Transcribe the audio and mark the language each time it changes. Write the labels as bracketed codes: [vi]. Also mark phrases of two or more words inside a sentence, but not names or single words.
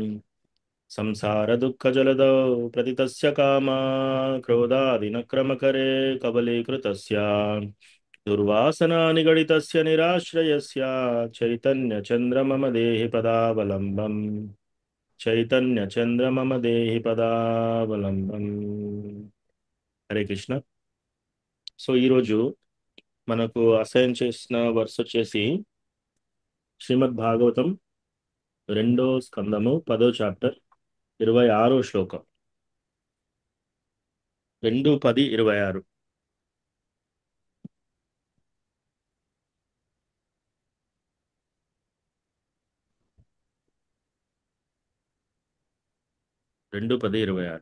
[sa] संसारदुःखजलदौ प्रतितस्य कामा क्रोधादिनक्रमकरे कबलीकृतस्य दुर्वासना निगडितस्य निराश्रयस्य चैतन्यचन्द्र मम देहि पदावलम्बम्। चैतन्यचन्द्र मम देहि पदावलम्बम्। [te] హరే కృష్ణ. సో ఈరోజు మనకు అసైన్ చేసిన వర్స్ వచ్చేసి శ్రీమద్ భాగవతం రెండో స్కందము 10వ చాప్టర్ 26వ శ్లోకం. 2:10:26. 2:10:26.